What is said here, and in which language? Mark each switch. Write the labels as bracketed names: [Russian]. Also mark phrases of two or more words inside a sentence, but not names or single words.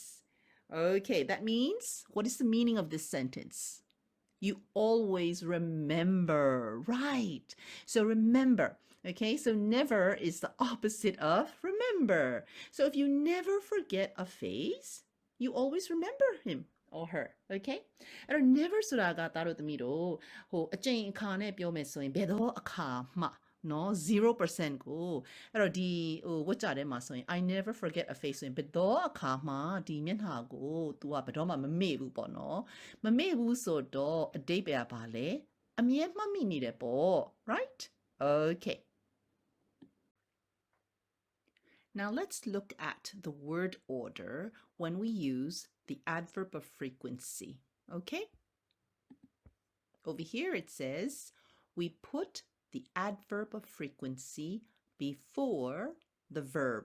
[English] Okay, that means, what is the meaning of this sentence? You always remember, right? So remember, okay? So never is the opposite of remember. So if you never forget a face, you always remember him or her, okay? [Burmese] အဲ့တော့ never ဆိုတာကသားတို့သမီးတို့ဟိုအကျင့်အခါနဲ့ပြောမယ်ဆိုရင်ဘယ်တော့အခါမှနော်0%ကိုအဲ့တော့ဒီဟိုဝတ်ကြထဲမှာဆိုရင် [English] I never forget a face [Burmese] ဆိုရင်ဘယ်တော့အခါမှဒီမျက်နှာကို तू ကဘယ်တော့မှမမေ့ဘူးပေါ့နော်မမေ့ဘူးဆိုတော့အတိတ်ပဲပါလေအမြဲမှတ်မိနေတယ်ပေါ့ [English] right okay Now let's look at the word order when we use the adverb of frequency okay over here it says we put the adverb of frequency before the verb.